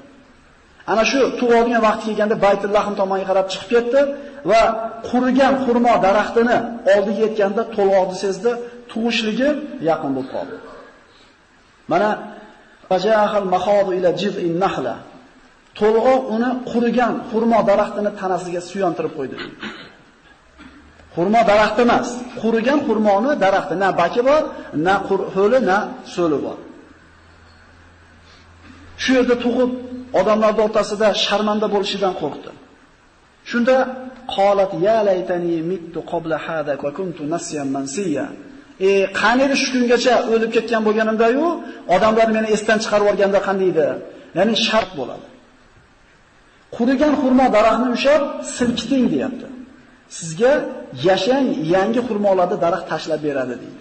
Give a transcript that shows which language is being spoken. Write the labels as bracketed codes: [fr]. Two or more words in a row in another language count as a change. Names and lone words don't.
[uz] Ana shu tug'ilgan vaqti kelganda Baytullahim tomonga qarab chiqib ketdi va qurigan xurmo daraxtini oldiga yetganda to'lg'oqni sezdi, tug'ishligi yaqin bo'lib qoldi. [ar] Mana فأجاءها المخاض إلى جذع النخلة. [uz] To'lg'oq uni qurigan xurmo daraxtini tanasiga suyantirib qo'ydi. Xurmo daraxti emas, qurigan xurmoni daraxti, na baki bor, na ho'li, na so'li bor. Shu yerda tug'ib odamlar o'rtasida sharmanda bo'lishidan qo'rqdi. [ar] Shunda قالت يا ليتني مت قبل هذا وكنت نسيا منسيا. [uz] Qani edi shu kungacha o'lib ketgan bo'lganimda-yu, odamlar meni esdan chiqarib yuborganda qanday edi? Ya'ni shart bo'ladi. Qurigan xurmo daraxtini ushlab silkiting deyapti. Sizga yashang yangi xurmolarni daraxt tashlab beradi deydi.